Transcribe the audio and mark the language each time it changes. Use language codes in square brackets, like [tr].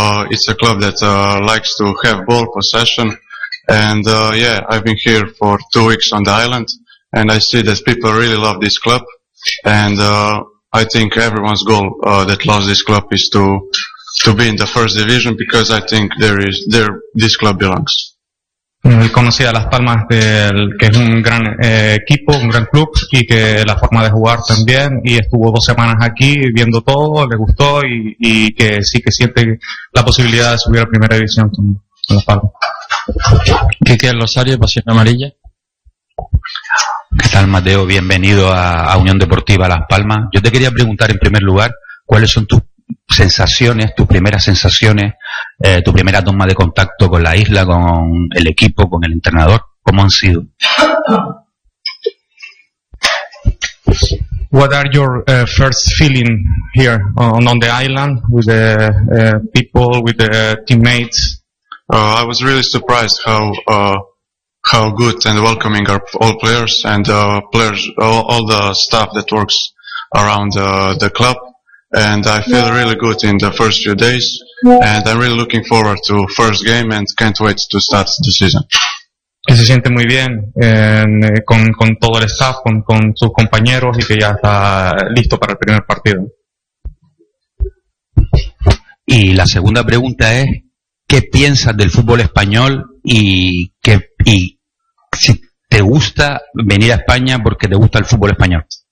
[en] It's a club that likes to have ball possession. And yeah, I've been here for 2 weeks on the island and I see that people really love this club. And I think everyone's goal that loves this club is to be in the first division, because I think this club belongs. [es] Conocí a Las Palmas, que es un gran equipo, un gran club, y que la forma de jugar también, y estuvo 2 semanas aquí viendo todo, le gustó, y que sí que siente la posibilidad de subir a Primera División con Las Palmas. Kike Losario, Pasión Amarilla. ¿Qué tal, Mateo? Bienvenido a Unión Deportiva Las Palmas. Yo te quería preguntar, en primer lugar, ¿cuáles son tus sensaciones, tus primeras sensaciones, tu primera toma de contacto con la isla, con el equipo, con el entrenador? ¿Cómo han sido? [en] What are your first feeling here on the island with the people, with the teammates? I was really surprised how good and welcoming are all players and players, all the staff that works around the club. And I feel really good in the first few days, and I'm really looking forward to first game and can't wait to start the season. [es] Que se siente muy bien con todo el staff, con sus compañeros, y que ya está listo para el primer partido. Y la segunda pregunta es, ¿qué piensas del fútbol español y si te gusta venir a España porque te gusta el fútbol español?